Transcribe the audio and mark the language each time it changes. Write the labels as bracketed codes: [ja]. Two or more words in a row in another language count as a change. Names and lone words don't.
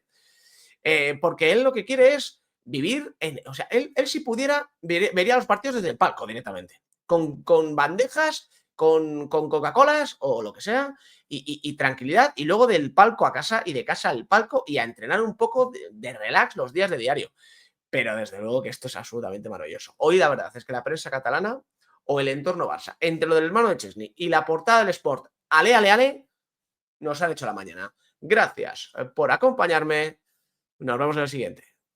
[es] Porque él lo que quiere es vivir o sea, él si pudiera, vería los partidos desde el palco directamente, con bandejas, con Coca-Colas o lo que sea, y tranquilidad, y luego del palco a casa y de casa al palco y a entrenar un poco de relax los días de diario. Pero desde luego que esto es absolutamente maravilloso. Hoy la verdad es que la prensa catalana o el entorno Barça, entre lo del hermano de Chesney y la portada del Sport, ale, ale, ale, nos han hecho la mañana. Gracias por acompañarme. Nos vemos en el siguiente.